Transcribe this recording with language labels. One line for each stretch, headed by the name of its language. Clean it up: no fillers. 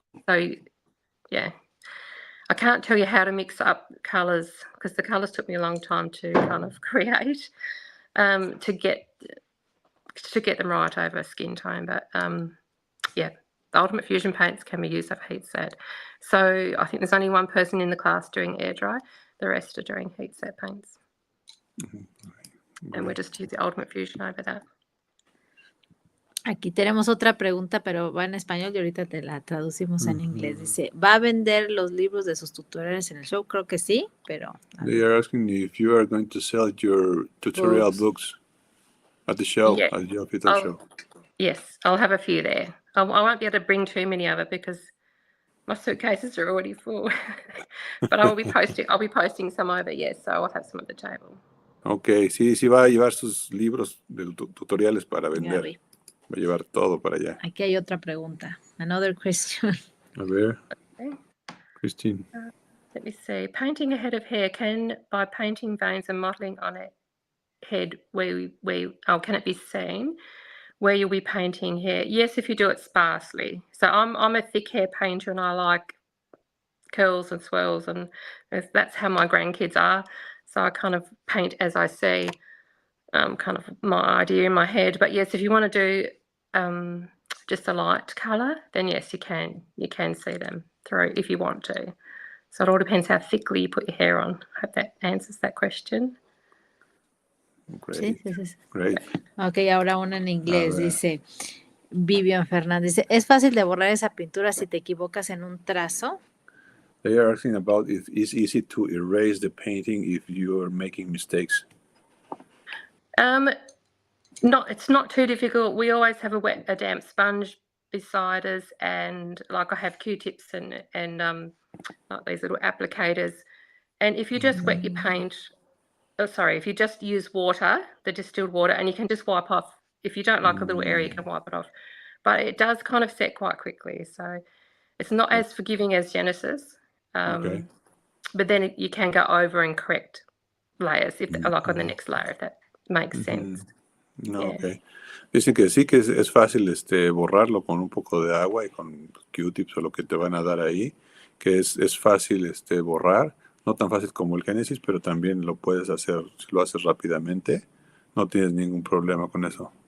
English: So yeah, I can't tell you how to mix up colours because the colours took me a long time to kind of create to get them right over skin tone. But yeah, the Ultimate Fusion paints can be used over heat set. So I think there's only one person in the class doing air dry. The rest are doing heat set paints. And we're just using Ultimate Fusion over that.
Spanish: Aquí tenemos otra pregunta, pero va en español y ahorita te la traducimos en inglés. Dice, ¿va a vender los libros de sus tutoriales en el show? Creo que sí, pero...
English: They are asking if you are going to sell your tutorial books at the show, Yeah. at the official show. Yes, I'll have a few there. I won't be able to bring too many of it because my suitcases are already full. But I'll be posting some over, yes, so I'll have some at the table.
Spanish: Okay, sí va a llevar sus libros de tutoriales para vender. Gaby. Va a llevar todo para allá. Aquí hay otra pregunta.
English: Another question.
Spanish: A ver,
English: Okay. Christine. Let me see. Painting a head of hair by painting veins and modelling on a head can it be seen where you'll be painting hair? Yes, if you do it sparsely. So I'm a thick hair painter and I like curls and swirls, and that's how my grandkids are. So I kind of paint as I see, kind of my idea in my head. But yes, if you want to do just a light colour, then yes, you can see them through if you want to. So it all depends how thickly you put your hair on. I hope that answers that question. Great.
Spanish: Sí.
English: Great.
Spanish: Ok, ahora una en inglés. Dice Vivian Fernández. Dice, ¿es fácil de borrar esa pintura si te equivocas en un trazo?
English: They are asking about if it's easy to erase the painting if you are making mistakes. No, it's not too difficult. We always have a damp sponge beside us, and like I have Q-tips and like these little applicators. And if you just wet your paint, if you just use water, the distilled water, and you can just wipe off. If you don't like a little area, you can wipe it off. But it does kind of set quite quickly, so it's not as forgiving as Genesis. Okay. But then you can go over and correct layers like on the next layer, if that makes sense. No, Yeah. okay.
Spanish: Dicen que sí que es fácil borrarlo con un poco de agua y con Q-tips o lo que te van a dar ahí, que es fácil borrar, no tan fácil como el Genesis, pero también lo puedes hacer, si lo haces rápidamente, no tienes ningún problema con eso.